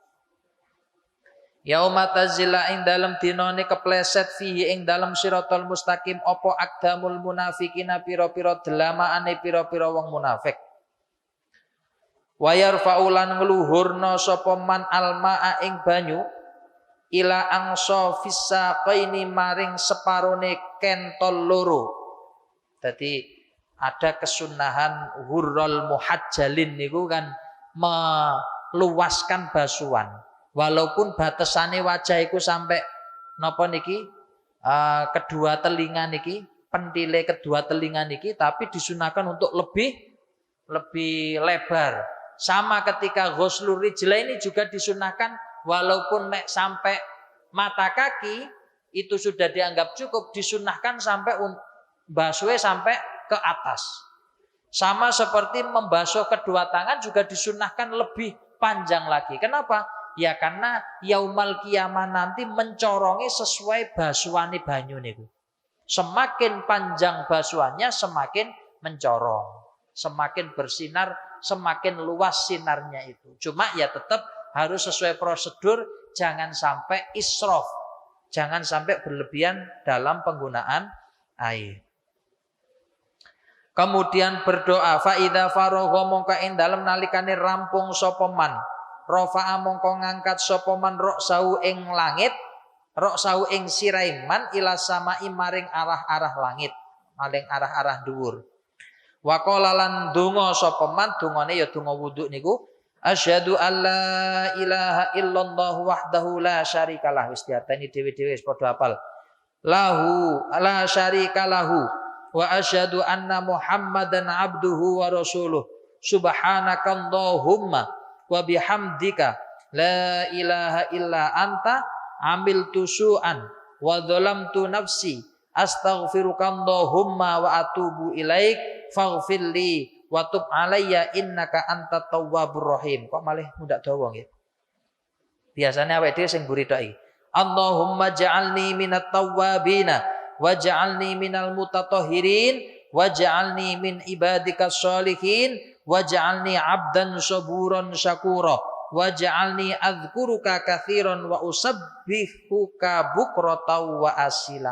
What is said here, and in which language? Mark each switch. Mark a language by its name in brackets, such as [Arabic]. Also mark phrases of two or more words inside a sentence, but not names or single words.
[Arabic] يوم تزل [Javanese] ing dalem dinane kepleset fihi ing dalem [Arabic] صراط المستقيم [Javanese] apa [Arabic] أقدام المنافقين [Javanese] pira-pira delamaane pira-pira wong munafik. Wa yarfa'ulan ngluhurna sapa man almaa ing banyu [Arabic] إلى أنصاف الساقين [Javanese] maring separone kentol loro. [Indonesian] Jadi ada kesunahan [Arabic] الغر المحجلين [Indonesian] niku kan meluaskan basuhan. Walaupun batasane wajah iku sampai [Javanese] napa niki kedua telinga niki, pentile kedua telinga niki, [Indonesian] tapi disunahkan untuk lebih lebar. Sama ketika [Arabic] غسل الرجلين [Indonesian] juga disunahkan walaupun nek sampai mata kaki itu sudah dianggap cukup, disunahkan sampai basuhnya sampai ke atas. Sama seperti membasuh kedua tangan juga disunahkan lebih panjang lagi. Kenapa? Ya karena [Arabic] يوم القيامة [Indonesian] nanti mencorongi sesuai [Javanese] basuhane banyu niku. [Indonesian] Semakin panjang basuhannya semakin mencorong, semakin bersinar, semakin luas sinarnya itu. Cuma ya tetap harus sesuai prosedur, jangan sampai israf, jangan sampai berlebihan dalam penggunaan air. [Javanese] Kemudian berdoa [Arabic] فإذا فرغ [Javanese] mongko ing dalem nalikane rampung sapa man rafa'a mongko ngangkat sapa man ra'sahu ing langit ra'sahu ing sirahe man [Arabic] إلى السماء [Javanese] maring arah-arah langit maring arah-arah dhuwur [Arabic] وقال [Javanese] lan donga sapa man dongane ya donga wudu niku [Arabic] أشهد أن لا إله إلا الله وحده لا شريك له [Javanese] wis diarteni dhewe-dhewe wis padha hafal [Arabic] لا شريك له وأشهد أن محمدا عبده ورسوله سبحانك اللهم وبحمدك لا إله إلا أنت عملت سوءا وظلمت نفسي أستغفرك اللهم وأتوب إليك فاغفر لي وتب علي إنك أنت التواب الرحيم. [Javanese] Kok malih mundak dawa nggih. Biasane awake dhewe sing mburi tok iki. [Arabic] اللهم اجعلني من التوابين واجعلني من المتطهرين واجعلني من عبادك الصالحين واجعلني عبدا صبورا شكورا واجعلني أذكرك كثيرا وأسبحك بكرة وأصيلا.